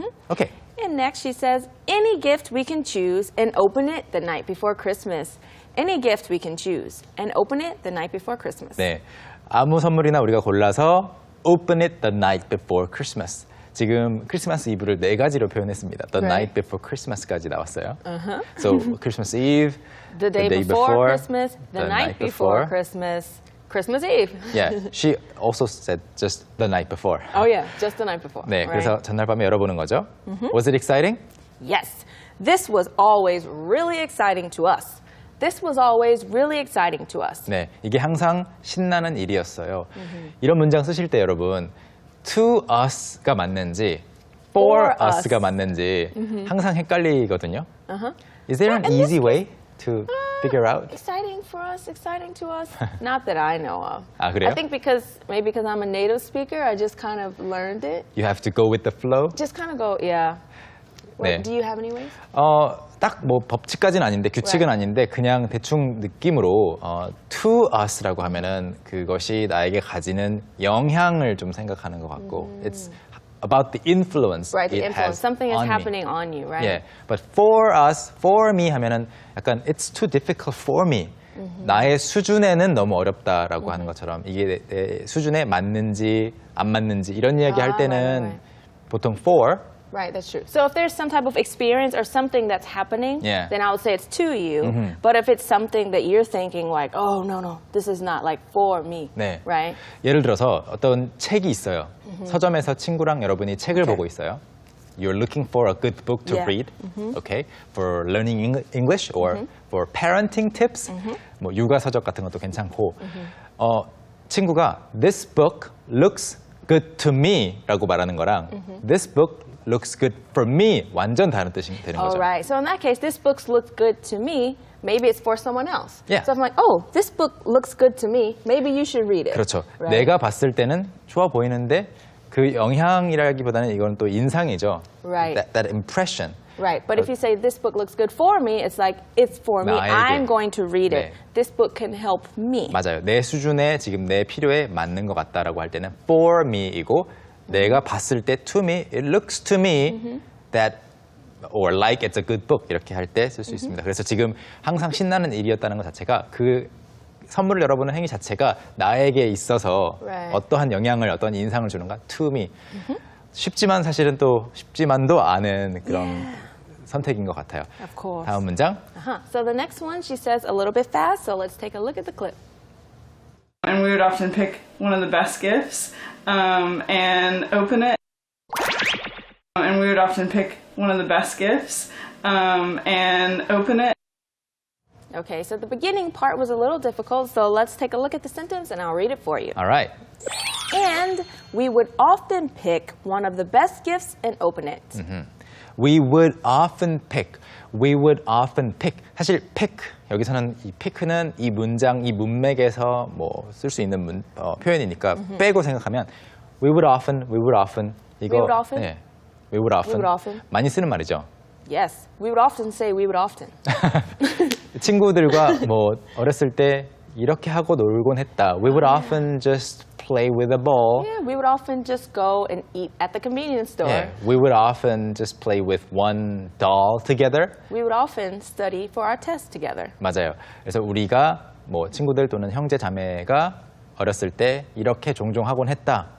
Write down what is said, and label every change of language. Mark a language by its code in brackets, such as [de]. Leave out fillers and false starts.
[ko] 오케이. [en] And next she says, any gift we can choose and open it the night before Christmas. Any gift we can choose and open it the night before Christmas. [ko] 네. 아무 선물이나 우리가 골라서 [en] open it the night before Christmas. [ko] 지금 크리스마스 이브를 네 가지로 표현했습니다. [en] The Right. night before Christmas까지 [ko] 나왔어요. [en] So Christmas Eve, The day before Christmas, the night before Christmas, Christmas Eve. Yeah, she also said just the night before. Oh yeah, just the night before. [ko] 네, [en] right? [ko] 그래서 전날 밤에 열어보는 거죠. [en] Was it exciting? Yes, this was always really exciting to us. This was always really exciting to us. [ko] 네, 이게 항상 신나는 일이었어요. 이런 문장 쓰실 때 여러분 [en] to us [ko] 가 맞는지 for [en] For us가 us. [ko] 맞는지 항상 헷갈리거든요. [en] Is there an easy way to figure out? Exciting for us, exciting to us. Not that I know of. [ko] 아, 그래요? [en] I think maybe because I'm a native speaker, I just kind of learned it. You have to go with the flow. Just kind of go, yeah. [ko] 네. [en] Do you have any ways? [ko] 딱 뭐 법칙까지는 아닌데 규칙은 [en] Right. [ko] 아닌데 그냥 대충 느낌으로 to us라고 하면은 그것이 나에게 가지는 영향을 좀 생각하는 것 같고 [en] it's about the influence Right, the it influence. Something is on happening me. on you, right? Yeah, but for us, for me [ko] 하면은 약간 [en] it's too difficult for me. [ko] 나의 수준에는 너무 어렵다라고 하는 것처럼 이게 내 수준에 맞는지 안 맞는지 이런 이야기 할 때는 [en] right. [ko] 보통 for [en] Right, that's true. So if there's some type of experience or something that's happening, Yeah. then I would say it's to you. But if it's something that you're thinking like, oh, no, this is not like for me, [ko] 네. [en] right? [ko] 예를 들어서 어떤 책이 있어요. 서점에서 친구랑 여러분이 책을 보고 있어요. [en] You're looking for a good book to Yeah. read, okay? For learning English or for parenting tips, [ko] 뭐 육아 서적 같은 것도 괜찮고, 친구가 [en] this book looks good to me라고 [ko] 말하는 거랑 [en] this book looks good for me [ko] 완전 다른 뜻이 되는 [en] All [ko] 거죠. [en] right. So in that case, this book looks good to me. Maybe it's for someone else. Yeah. So if I'm like, oh, this book looks good to me. Maybe you should read it. [ko] 그렇죠. [en] Right? [ko] 내가 봤을 때는 좋아 보이는데 그 영향이라기보다는 이건 또 인상이죠. [en] Right. That impression. Right. But if you say this book looks good for me, it's like it's for me. [ko] 나에게. [en] I'm going to read it. [ko] 네. [en] This book can help me. [ko] 맞아요. 내 수준에 지금 내 필요에 맞는 것 같다라고 할 때는 for me이고 내가 봤을 때 to me, [en] it looks to me that or like it's a good book [ko] 이렇게 할 때 쓸 수 있습니다. 그래서 지금 항상 신나는 일이었다는 것 자체가 그 선물을 열어보는 행위 자체가 나에게 있어서 [en] Right. [ko] 어떠한 영향을 어떤 인상을 주는가 [en] to me. [ko] 쉽지만 사실은 또 쉽지만도 않은 그런 선택인 것 같아요. [en] Of course. [ko] 다음 문장. [en] So the next one, she says a little bit fast, so let's take a look at the clip. And we would often pick one of the best gifts and open it. And we would often pick one of the best gifts and open it. Okay, so the beginning part was a little difficult, so let's take a look at the sentence and I'll read it for you. All right. And we would often pick one of the best gifts and open it. We would often pick. We would often pick. [ko] 사실 pick 여기서는 이 pick는 이 문장 이 문맥에서 뭐 쓸 수 있는 표현이니까 빼고 생각하면 [en] we would often [ko] 이거 [en] We would often? 네, we would often. We would often. [ko] 많이 쓰는 말이죠. [en] Yes, we would often say we would often. [ko] 친구들과 뭐 어렸을 때 이렇게 하고 놀곤 했다. [en] We would often just play with a ball. Yeah, we would often just go and eat at the convenience store. Yeah, we would often just play with one doll together. We would often study for our test together. [ko] 맞아요. 그래서 우리가 뭐 친구들 또는 형제 자매가 어렸을 때 이렇게 종종 하곤 했다.